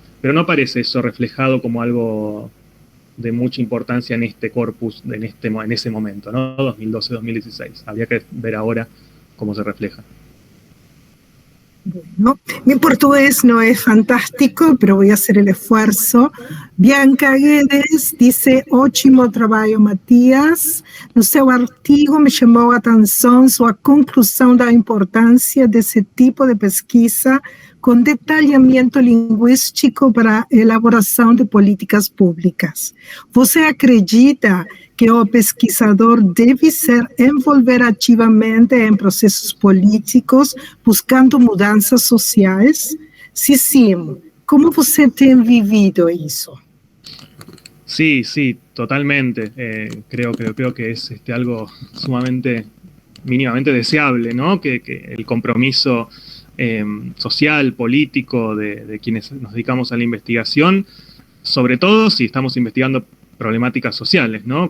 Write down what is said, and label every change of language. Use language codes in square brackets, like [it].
[es] Pero no parece eso reflejado como algo de mucha importancia en este corpus, en ese momento, ¿no? 2012-2016. Habría que ver ahora cómo se refleja. Bueno, mi portugués no es fantástico, pero voy a hacer el esfuerzo. [pt] Bianca Guedes [es] dice, [pt] ótimo trabalho, Matias. No seu artigo me chamou a atenção sua conclusão da importância desse tipo de pesquisa com detalhamento linguístico para a elaboração de políticas públicas. Você acredita que o pesquisador deve se envolver ativamente em processos políticos buscando mudanças sociais? Se sim, como você tem vivido isso? [es] Sí, totalmente. Creo que es algo mínimamente deseable, ¿no? Que el compromiso social, político de quienes nos dedicamos a la investigación, sobre todo si estamos investigando problemáticas sociales, ¿no?